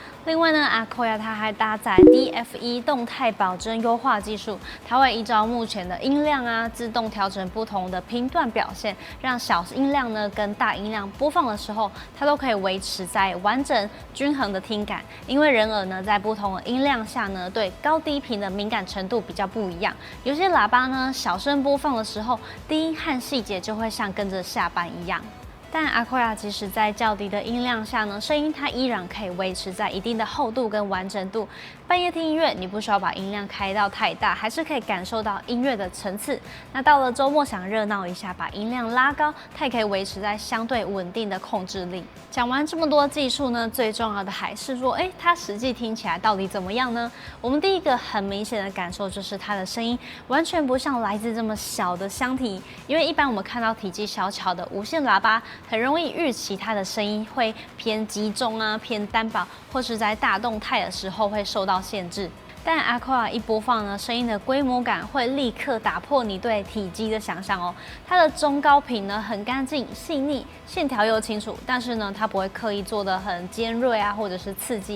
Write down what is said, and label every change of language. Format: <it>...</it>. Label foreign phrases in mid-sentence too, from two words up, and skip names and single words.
<zh>另外呢 ，Akoya 它還搭載 DFE 動態保真優化技術，它會依照目前的音量啊，自動調整不同的頻段表現，讓小音量呢跟大音量播放的時候，它都可以維持在完整均衡的聽感。因為人耳呢在不同的音量下呢，對高低頻的敏感程度比較不一樣。有些喇叭呢小聲播放的時候，低音和細節就會像跟着下班一樣。但 Akoya 即使在較低的音量下呢，聲音它依然可以維持在一定的厚度跟完整度。半夜聽音樂，你不需要把音量開到太大，還是可以感受到音樂的層次。那到了周末想熱鬧一下，把音量拉高，它也可以維持在相對穩定的控制力。講完這麼多技術呢，最重要的還是說，它實際聽起來到底怎麼樣呢？我們第一個很明顯的感受就是它的聲音完全不像來自這麼小的箱體，因為一般我們看到體積小巧的無線喇叭，很容易預期它的聲音會偏集中啊、偏單薄，或是在大動態的時候會受到限制。但Akoya一播放呢，聲音的規模感會立刻打破你對體積的想象哦。它的中高頻呢很乾淨細膩，線條又清楚，但是呢它不會刻意做得很尖銳啊，或者是刺激。</zh>